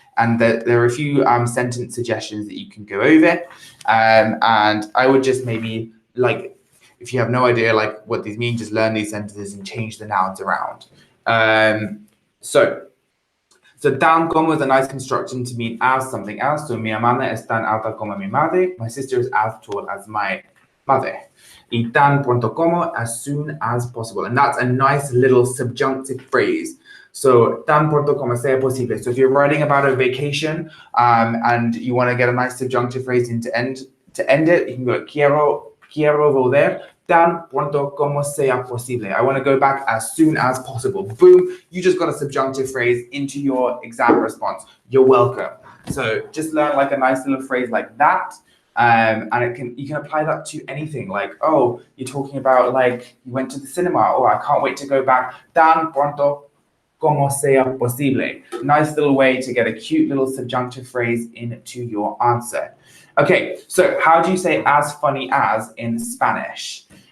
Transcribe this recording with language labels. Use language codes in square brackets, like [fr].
[en] And there are a few sentence suggestions that you can go over. And I would just maybe, like, if you have no idea like what these mean, just learn these sentences and change the nouns around. So tan como is a nice construction to mean as something else. [es] So mi hermana es tan alta como mi madre. [en] My sister is as tall as my mother. [es] Y tan pronto como, [en] as soon as possible. And that's a nice little subjunctive phrase. [es] So tan pronto como sea posible. [en] So if you're writing about a vacation and you want to get a nice subjunctive phrase to end it, you can go [es] quiero volver tan pronto como sea posible. [en] I want to go back as soon as possible. Boom, you just got a subjunctive phrase into your exam response. You're welcome. So just learn like a nice little phrase like that. And you can apply that to anything, like, oh, you're talking about like you went to the cinema. Oh, I can't wait to go back. [es] Tan pronto como sea posible. [en] Nice little way to get a cute little subjunctive phrase into your answer. Okay, so how do you say as funny as in Spanish?